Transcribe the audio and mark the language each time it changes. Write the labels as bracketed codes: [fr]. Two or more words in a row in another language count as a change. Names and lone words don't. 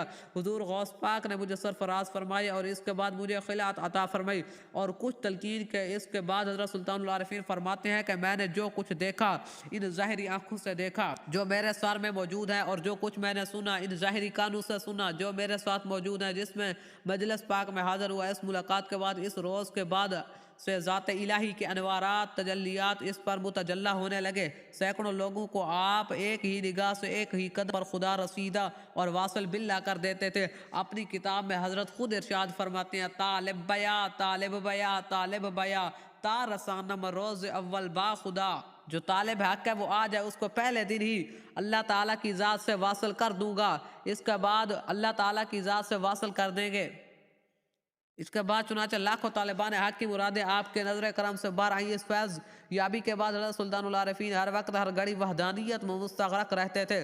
[ur] حضور غوث پاک نے مجھے سرفراز فرمایا اور اس کے بعد مجھے خلعت عطا فرمائی اور کچھ تلقین کے اس کے بعد حضرت سلطان العارفین فرماتے ہیں کہ میں نے جو کچھ دیکھا ان ظاہری آنکھوں سے دیکھا جو میرے اشعار میں موجود ہیں اور جو کچھ میں نے سنا ان ظاہری کانوں سے سنا جو میرے ساتھ موجود ہیں جس میں مجلس پاک میں حاضر ہوا، اس ملاقات کے بعد، اس روز کے بعد سے ذات الہی کے انوارات تجلیات اس پر متجلہ ہونے لگے۔ سینکڑوں لوگوں کو آپ ایک ہی نگاہ سے ایک ہی قدم پر خدا رسیدہ اور واصل باللہ کر دیتے تھے۔ اپنی کتاب میں حضرت خود ارشاد فرماتے ہیں، [fa] طالب بیا طالب بیا طالب بیا تا رسانم روز اول با خدا۔ [ur] جو طالب حق ہے وہ آ جائے، اس کو پہلے دن ہی اللہ تعالیٰ کی ذات سے واصل کر دوں گا۔ اس کے بعد اللہ تعالیٰ کی ذات سے واصل کر دیں گے۔ اس کے بعد چنانچہ لاکھوں طالبان حق کی مرادیں آپ کے نظر کرم سے باہر آئیں۔ اس فیض یابی کے بعد حضرت سلطان العارفین ہر وقت ہر گھڑی وحدانیت میں مستغرق رہتے تھے۔